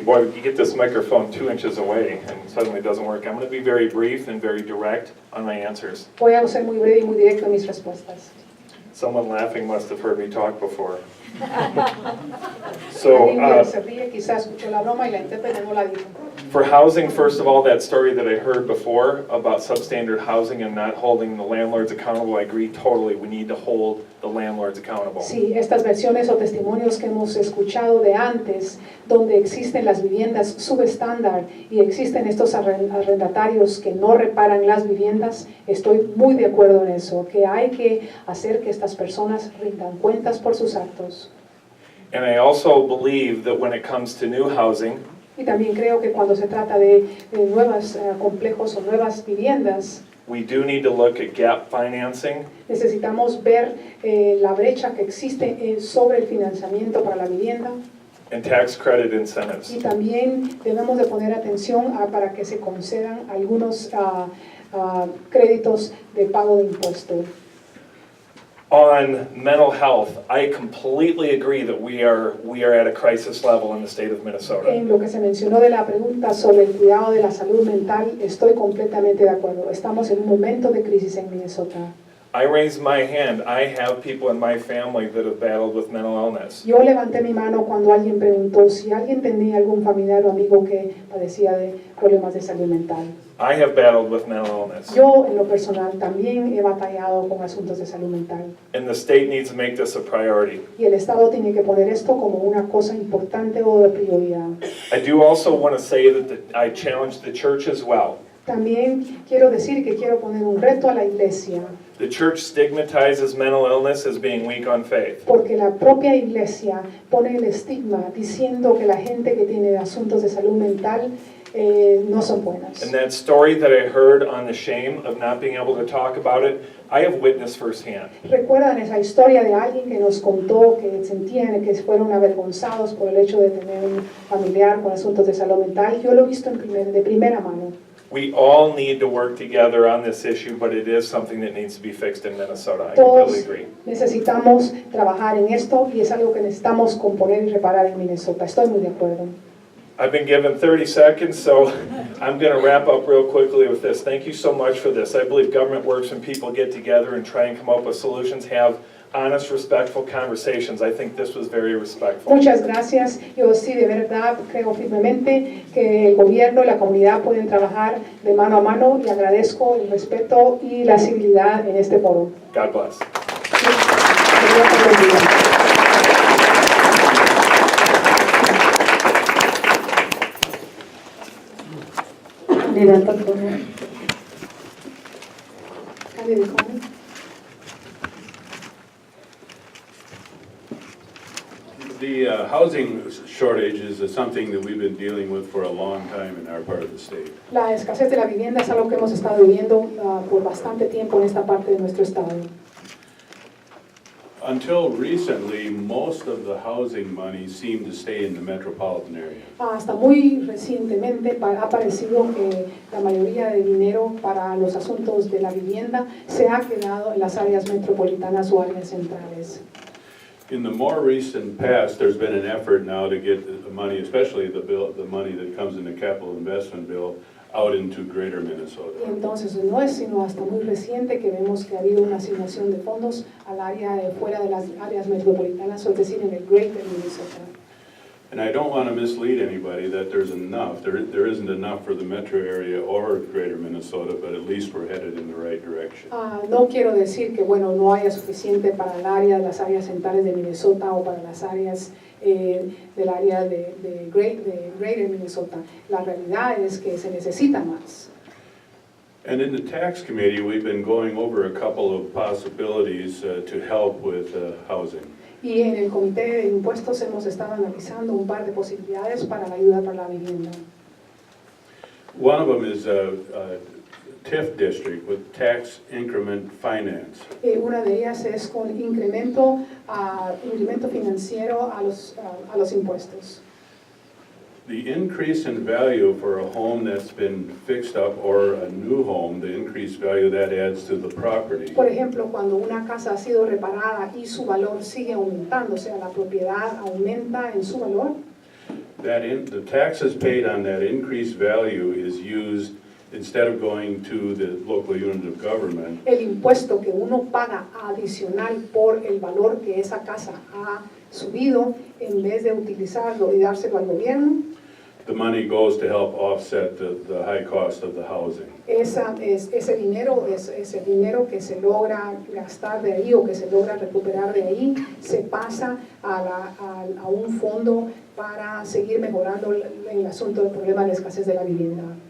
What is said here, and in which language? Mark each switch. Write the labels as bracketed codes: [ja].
[en] Boy, you get this microphone 2 inches away and suddenly it doesn't work. I'm going to be very brief and very direct on my answers. [es] Voy a ser muy breve y muy directo en mis respuestas. [en] Someone laughing must have heard me talk before. [es] Alguien que se ríe quizás escuchó la broma y la intérprete no la dijo. [en] For housing, first of all, that story that I heard before about substandard housing and not holding the landlords accountable, I agree totally. We need to hold the landlords accountable. [es] Sí, estas versiones o testimonios que hemos escuchado de antes, donde existen las viviendas subestándar y existen estos arrendatarios que no reparan las viviendas, estoy muy de acuerdo en eso, que hay que hacer que estas personas rindan cuentas por sus actos. [en] And I also believe that when it comes to new housing, [es] Y también creo que cuando se trata de nuevos complejos o nuevas viviendas, [en] we do need to look at gap financing. [es] necesitamos ver la brecha que existe sobre el financiamiento para la vivienda. [en] and tax credit incentives. [es] Y también debemos de poner atención para que se concedan algunos créditos de pago de impuestos. [en] On mental health, I completely agree that we are at a crisis level in the state of Minnesota. [es] En lo que se mencionó de la pregunta sobre el cuidado de la salud mental, estoy completamente de acuerdo. Estamos en un momento de crisis en Minnesota. [en] I raised my hand. I have people in my family that have battled with mental illness. [es] Yo levanté mi mano cuando alguien preguntó si alguien tenía algún familiar o amigo que padecía de problemas de salud mental. [en] I have battled with mental illness. [es] Yo, en lo personal, también he batallado con asuntos de salud mental. [en] And the state needs to make this a priority. [es] Y el Estado tiene que poner esto como una cosa importante o de prioridad. [en] I do also want to say that I challenge the church as well. [es] También quiero decir que quiero poner un reto a la iglesia. [en] The church stigmatizes mental illness as being weak on faith. [es] Porque la propia iglesia pone el estigma diciendo que la gente que tiene asuntos de salud mental no son buenas. [en] And that story that I heard on the shame of not being able to talk about it, I have witnessed firsthand. [es] ¿Recuerdan esa historia de alguien que nos contó que sentían que fueron avergonzados por el hecho de tener un familiar con asuntos de salud mental? Yo lo he visto de primera mano. [en] We all need to work together on this issue, but it is something that needs to be fixed in Minnesota. I [es] Todos [en] completely agree. [es] necesitamos trabajar en esto y es algo que necesitamos componer y reparar en Minnesota. Estoy muy de acuerdo. [en] I've been given 30 seconds, so I'm going to wrap up real quickly with this. Thank you so much for this. I believe government works when people get together and try and come up with solutions, have honest, respectful conversations. I think this was very respectful. [es] Muchas gracias. Yo sí, de verdad, creo firmemente que el gobierno y la comunidad pueden trabajar de mano a mano y agradezco el respeto y la civilidad en este foro. [en] God bless. The housing shortage is something that we've been dealing with for a long time in our part of the state. [es] La escasez de la vivienda es algo que hemos estado viviendo por bastante tiempo en esta parte de nuestro estado. [en] Until recently, most of the housing money seemed to stay in the metropolitan area. [es] Hasta muy recientemente ha parecido que la mayoría de dinero para los asuntos de la vivienda se ha quedado en las áreas metropolitanas o áreas centrales. [en] In the more recent past, there's been an effort now to get the money, especially the money that comes in the capital investment bill, out into greater Minnesota. [es] Y entonces no es sino hasta muy reciente que vemos que ha habido una asignación de fondos al área fuera de las áreas metropolitanas, es decir, en el Greater Minnesota. [en] And I don't want to mislead anybody that there's enough. There isn't enough for the metro area or greater Minnesota, but at least we're headed in the right direction. [es] No quiero decir que bueno, no haya suficiente para el área, las áreas centrales de Minnesota o para las áreas del área de Greater Minnesota. La realidad es que se necesita más. [en] And in the tax committee, we've been going over a couple of possibilities to help with housing. [es] Y en el Comité de Impuestos hemos estado analizando un par de posibilidades para la ayuda para la vivienda. [en] One of them is a TIF district with tax increment finance. [es] Una de ellas es con incremento financiero a los impuestos. [en] The increase in value for a home that's been fixed up or a new home, the increased value that adds to the property. [es] Por ejemplo, cuando una casa ha sido reparada y su valor sigue aumentando, o sea, la propiedad aumenta en su valor, [en] The taxes paid on that increased value is used, instead of going to the local unit of government, [es] el impuesto que uno paga adicional por el valor que esa casa ha subido, en vez de utilizarlo y dárselo al gobierno, [en] the money goes to help offset the high cost of the housing. [es] ese dinero que se logra gastar de ahí o que se logra recuperar de ahí, se pasa a un fondo para seguir mejorando el asunto del problema de escasez de la vivienda.